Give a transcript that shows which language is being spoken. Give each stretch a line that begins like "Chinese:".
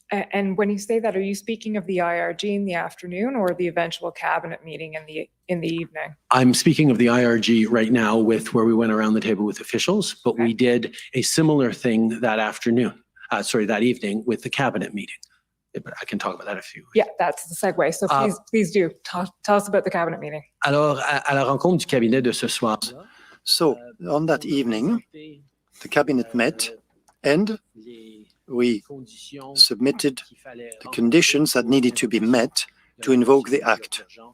English: And when you say that, are you speaking of the IRG in the afternoon or the eventual cabinet meeting in the evening? I'm speaking of the IRG right now, with where we went around the table with officials, but we did a similar thing that that evening with the cabinet meeting. But I can talk about that if you. Yeah, that's the segue. So please do tell us about the cabinet meeting.
French: Alors, à la rencontre du cabinet de ce soir.
English: So on that evening, the cabinet met and we submitted the conditions that needed to be met to invoke the act.